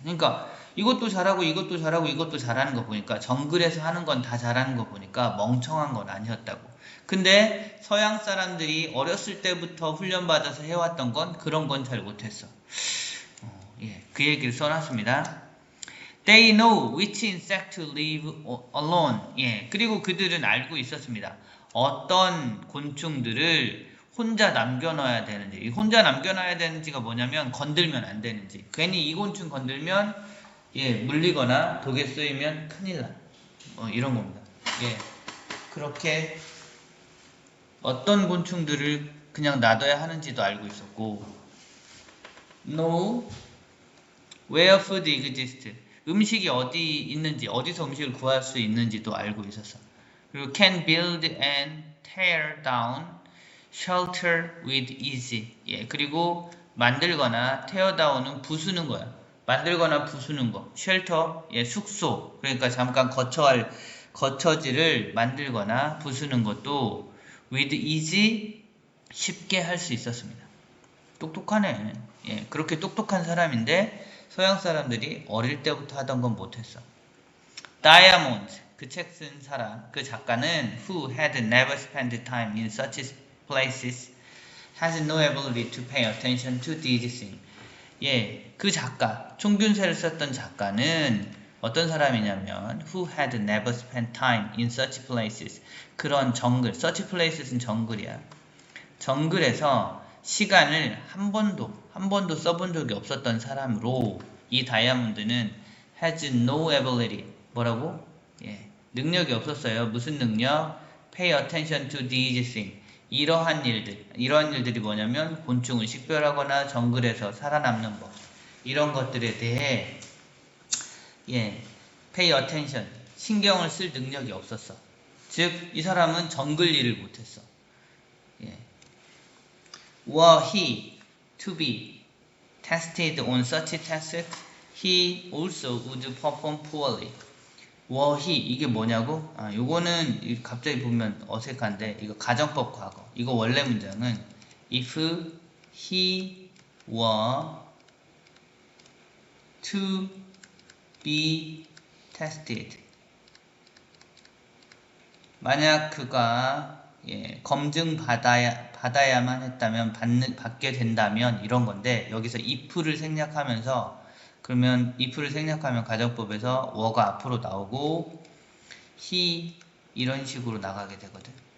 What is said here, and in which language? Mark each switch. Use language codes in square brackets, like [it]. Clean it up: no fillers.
[ko] 그러니까 이것도 잘하고 이것도 잘하고 이것도 잘하는 거 보니까 정글에서 하는 건 다 잘하는 거 보니까 멍청한 건 아니었다고. 근데 서양 사람들이 어렸을 때부터 훈련받아서 해왔던 건 그런 건 잘 못했어. 예, 그 얘기를 써놨습니다. [en] They know which insect to leave alone. [ko] 예, 그리고 그들은 알고 있었습니다. 어떤 곤충들을 혼자 남겨놔야 되는지. 이 혼자 남겨놔야 되는지가 뭐냐면 건들면 안 되는지. 괜히 이 곤충 건들면 예, 물리거나 독에 쓰이면 큰일 나. 이런 겁니다. 예, 그렇게 어떤 곤충들을 그냥 놔둬야 하는지도 알고 있었고, [en] know where food exists. [ko] 음식이 어디 있는지, 어디서 음식을 구할 수 있는지도 알고 있었어. 그리고 [en] can build and tear down shelter with ease. [ko] 예, 그리고 만들거나 tear down은 부수는 거야. 만들거나 부수는 거. shelter, 예, 숙소. 그러니까 잠깐 거처지를 만들거나 부수는 것도 [en] with ease, [ko] 쉽게 할 수 있었습니다. 똑똑하네. 예, 그렇게 똑똑한 사람인데 서양 사람들이 어릴 때부터 하던 건 못했어. 다이아몬드, 그 책 쓴 사람, 그 작가는 [en] who had never spent time in such places has no ability to pay attention to these things. [ko] 예, 그 작가, 총균세를 썼던 작가는 어떤 사람이냐면 [en] who had never spent time in such places. [ko] 그런 정글, [en] such places [ko] 는 정글이야. 정글에서 시간을 한 번도 써본 적이 없었던 사람으로 이 다이아몬드는 [en] has no ability. [ko] 뭐라고? 예, 능력이 없었어요. 무슨 능력? [en] Pay attention to these things. [ko] 이러한 일들이 뭐냐면 곤충을 식별하거나 정글에서 살아남는 법. 이런 것들에 대해 예, [en] pay attention. [ko] 신경을 쓸 능력이 없었어. 즉, 이 사람은 정글 일을 못했어. 예. [en] Were he to be tested on such tasks, he also would perform poorly. Were he, [ko] 이게 뭐냐고? 요거는 갑자기 보면 어색한데 이거 가정법 과거. 이거 원래 문장은 [en] if he were to be tested. [ko] 만약 그가 검증 받아야만 했다면 받게 된다면 이런 건데 여기서 if를 생략하면서 그러면 if를 생략하면 가정법에서 were가 앞으로 나오고 he 이런 식으로 나가게 되거든.